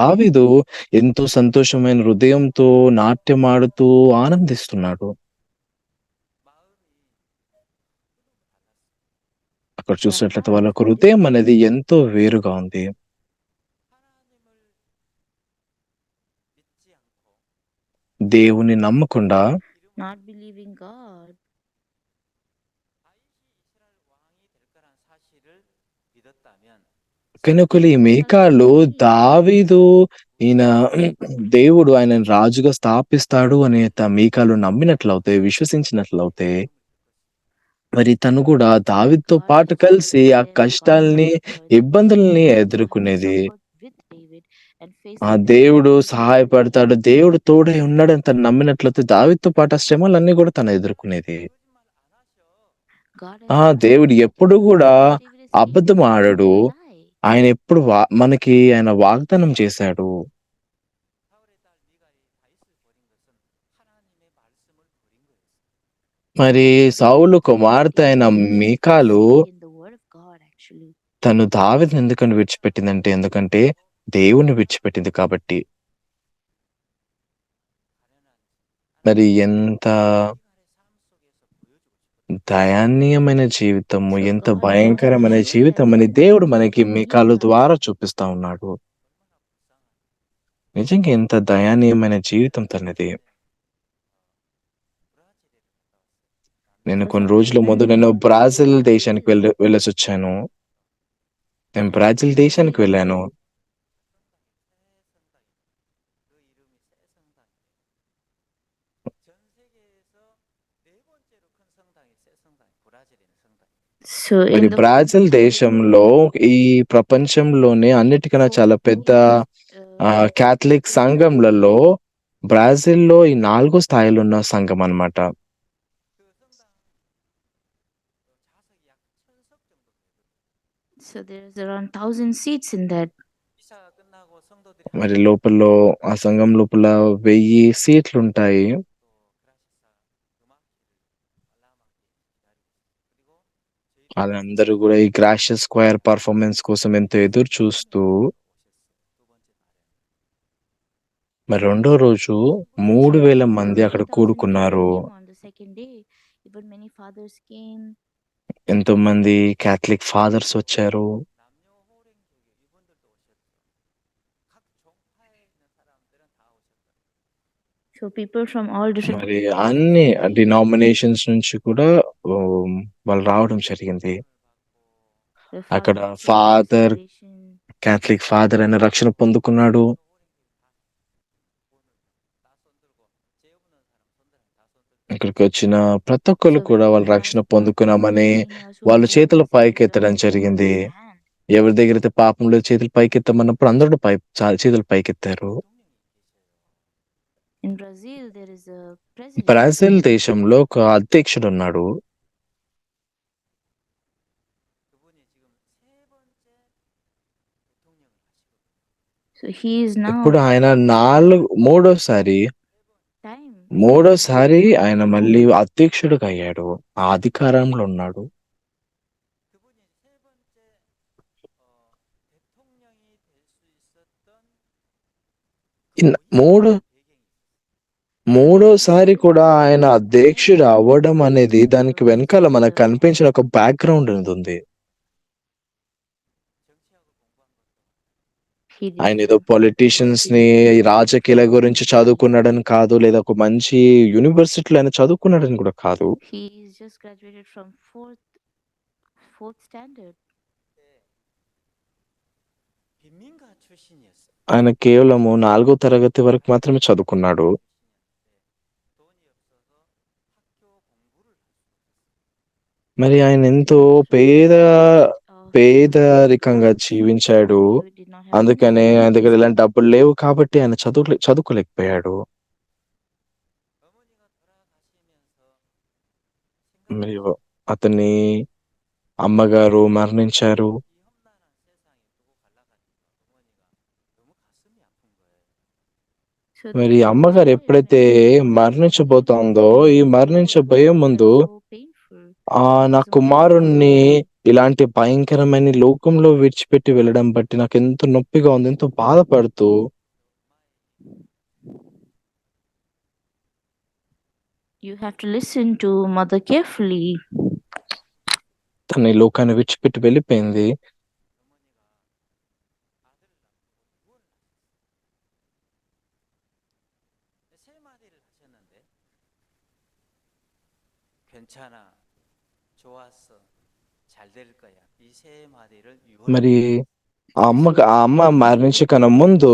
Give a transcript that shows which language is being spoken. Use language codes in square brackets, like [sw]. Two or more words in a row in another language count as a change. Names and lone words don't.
[te] దావీదు ఎంతో సంతోషమైన హృదయంతో నాట్యమాడుతూ ఆనందిస్తున్నాడు. అక్కడ [en] Their [te] చూసినట్లయితే వాళ్ళ [en] hearts [te] యొక్క [en] were [te] హృదయం [en] different. [te] అనేది ఎంతో వేరుగా ఉంది. [ko] 하나님을 믿지 않고 [te] దేవుని నమ్మకుండా [en] Not believing God. [ko] 다윗이 이스라엘 왕이 될 거란 사실을 믿었다면 [te] కానీ ఒకవేళ ఈ [en] If [te] మీకాలు [en] Michal believed [te] దావీదు ఈయన దేవుడు ఆయనను రాజుగా స్థాపిస్తాడు అనే మీకాలు నమ్మినట్లయితే, విశ్వసించినట్లయితే, మరి తను కూడా దావీదుతో [en] God [te] పాటు [en] would [te] కలిసి [en] support [te] ఆ [en] them, God would [te] కష్టాల్ని, [en] encourage them, [te] ఇబ్బందుల్ని [en] and God would [te] ఎదుర్కొనేది. [en] suffer with David and face [te] ఆ [en] the [te] దేవుడు [en] difficulties with David. [te] సహాయపడతాడు, దేవుడు తోడై ఉన్నాడని తను నమ్మినట్లయితే దావీదుతో పాటు ఆ శ్రమలన్నీ కూడా తను ఎదుర్కొనేది. [en] God has never [te] దేవుడు [en] promised [te] ఎప్పుడు [en] David [te] కూడా [en] anything that David has seen, [te] అబద్ధం [en] nor will [te] ఆడడు. [en] he lie. [te] ఆయన ఎప్పుడు మనకి ఆయన వాగ్దానం చేశాడు. [ko] 사울의 딸 미갈이 다윗을 버린 것은 하나님의 말씀을 버린 거였어요. [te] మరి [en] David [te] సౌలు [en] betrayed [te] కుమార్తె అయిన [en] because she [te] మీకాలు [en] forsaken the word of God actually. [te] తను దావీదుని ఎందుకని విడిచిపెట్టిందంటే, ఎందుకంటే దేవుణ్ణి విడిచిపెట్టింది కాబట్టి. మరి ఎంత దయనీయమైన జీవితము, [en] So [te] ఎంత [en] God wanted to [te] భయంకరమైన [en] show [te] జీవితం [en] them [te] అని [en] that [te] దేవుడు [en] even [te] మనకి [en] though [te] మీకాలు [en] Michal [te] ద్వారా చూపిస్తా ఉన్నాడు. నిజంగా ఎంత దయనీయమైన జీవితం తనది. నేను [en] for [te] కొన్ని [en] some [te] రోజుల ముందు [en] time [te] నేను [en] he was in [te] బ్రాజిల్ దేశానికి [en] Brazil. [te] వెళ్ళేసొచ్చాను. నేను [en] And [te] బ్రాజిల్ [en] in [te] దేశానికి వెళ్ళాను. [ko] 그 이름이 새 성당이에요. 전 세계에서 네 번째로 큰 성당이 새 성당, 브라질에 있는 성당이에요. [en] So [te] మరి [en] in the [te] బ్రాజిల్ [en] whole [te] దేశంలో ఈ ప్రపంచంలోనే అన్నిటికన్నా చాలా పెద్ద కాథలిక్ సంఘంలలో బ్రాజిల్‌లో ఈ 4 స్థాయిలున్న సంఘం అన్నమాట. [ko] 그 성당 좌석이 약 1000석 정도 되거든요. [en] so there's around 1,000 seats in that. [ko] 미사가 끝나고 성도들이 [te] మరి లోపల్లో ఆ సంఘం లోపల 1000 సీట్లుంటాయి. [ko] 또 그라시사 음악회를 관람하게 기다리고 있어요. 그리고 저희 [te] వాళ్ళందరూ గూడా ఈ [en] Gracias square performance [te] కోసం ఎంతో ఎదురు చూస్తూ [ko] 오셨어요. 두 번째 날에. [te] మరి రెండో రోజు [ko] 신부들이 3000 [en] So [te] మంది అక్కడ 3,000 కూడుకున్నారు. [en] people came on the second day. Even many fathers came. [te] ఎంతోమంది [en] Catholic fathers [te] వచ్చారు. [ko] 남녀 호랭교회 이분들도 오셨죠. 각 종파에 있는 사람들은 다 오셨더라고요. [en] So people from all different [te] మరి అన్ని [en] denominations came. [te] డినామినేషన్స్ నుంచి కూడా వాళ్ళు రావడం జరిగింది. [en] The [te] అక్కడ [en] father received [te] ఫాదర్ [en] salvation. Catholic father [te] అయిన రక్షణ పొందుకున్నాడు. ఇక్కడికొచ్చిన ప్రతి ఒక్కళ్ళు [en] So [te] కూడా [en] when [te] వాళ్ళు [en] the [te] రక్షణ [en] pastor [te] పొందుకున్నామని [en] was saying, so [te] వాళ్ళు [en] who [te] చేతులు [en] has committed [te] పైకెత్తడం [en] wrong, [te] జరిగింది. [en] raise his hand. [te] ఎవరి దగ్గరైతే పాపం లేదు చేతులు పైకెత్తమన్నప్పుడు అందరూ చేతులు పైకెత్తారు. [en] In Brazil, there is a president. [te] బ్రాజిల్ దేశంలో ఒక అధ్యక్షుడున్నాడు. [ko] 그분이 지금 세 번째 대통령을 하시거든요. [en] So he is now [te] ఇప్పుడు ఆయన మూడోసారి [en] time. [te] ఆయన మళ్ళీ అధ్యక్షుడిగా అయ్యాడు. ఆ అధికారంలో ఉన్నాడు. [ko] 그분이 세 번째 대통령이 될 수 있었던 [te] మూడోసారి కూడా ఆయన అధ్యక్షుడు అవ్వడం అనేది దానికి వెనకాల మనకు కనిపించిన ఒక బ్యాక్గ్రౌండ్ అనేది ఉంది. ఆయన ఏదో పొలిటీషియన్స్ ని రాజకీయాల గురించి చదువుకున్నాడని కాదు, లేదా ఒక మంచి యూనివర్సిటీలో ఆయన చదువుకున్నాడని కూడా కాదు. [en] He is just graduated from fourth standard. [ko] 빈민가 출신이었어요. [te] ఆయన కేవలము 4వ తరగతి వరకు మాత్రమే చదువుకున్నాడు. [ko] 돈이 없어서 학교 공부를 [te] మరి ఆయన ఎంతో పేదరికంగా జీవించాడు. అందుకనే ఆయన దగ్గర ఇలాంటి డబ్బులు లేవు కాబట్టి ఆయన చదువుకోలేకపోయాడు. [ko] 어머니가 돌아가시면서 [te] మరి అతని అమ్మగారు మరణించారు. [ko] 이 험난한 세상에 두고 갈라가니까 어머니가 너무 가슴이 아픈 거예요. [en] So [te] మరి [en] the [te] అమ్మగారు [en] story [te] ఎప్పుడైతే [en] when [te] మరణించబోతోందో ఈ మరణించబోయే ముందు [en] so painful. [te] నా కుమారుణ్ణి ఇలాంటి భయంకరమైన లోకంలో విడిచిపెట్టి వెళ్ళడం బట్టి నాకు ఎంతో నొప్పిగా ఉంది, ఎంతో బాధపడుతూ [en] You have to listen to mother carefully. [te] తన ఈ లోకాన్ని విడిచిపెట్టి వెళ్ళిపోయింది. [ko] 세 마디를 하셨는데 괜찮아, 좋았어, 잘 될 거야. 이 세 마디를 [te] మరి ఆ అమ్మ మరణించకన్నా ముందు